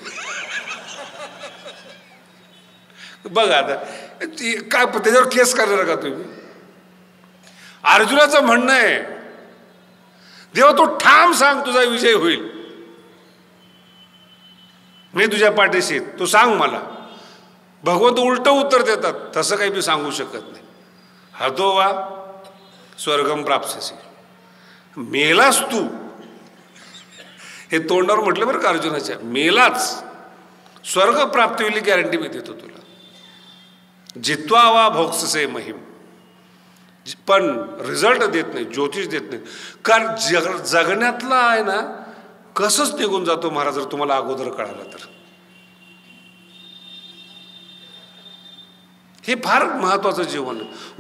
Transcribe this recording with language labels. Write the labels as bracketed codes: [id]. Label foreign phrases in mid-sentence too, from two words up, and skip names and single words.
[mr] बघा आता काय त्याच्यावर केस करणार का तुम्ही? अर्जुनाचं म्हणणं आहे देवा तू ठाम सांग तुझा विजय होईल, मी तुझ्या पाठीशी, तू सांग मला. भगवंत उलट उत्तर देतात, तसं काही मी सांगू शकत नाही. [sa] हतो वा स्वर्गम प्राप्स्यसि, [mr] मेलास तू, हे तोंडावर म्हटलं बरं का अर्जुनाच्या, मेलाच स्वर्ग प्राप्ती होईल गॅरंटी मी देतो तुला. [sa] जित्वा वा भोक्ससे महिम, [mr] पण रिझल्ट देत नाही, ज्योतिष देत नाही. कारण जगण्यातला आहे ना कसंच निघून जातो महाराज, जर तुम्हाला अगोदर कळालं तर. हे फार महत्वाचं जीवन आहे.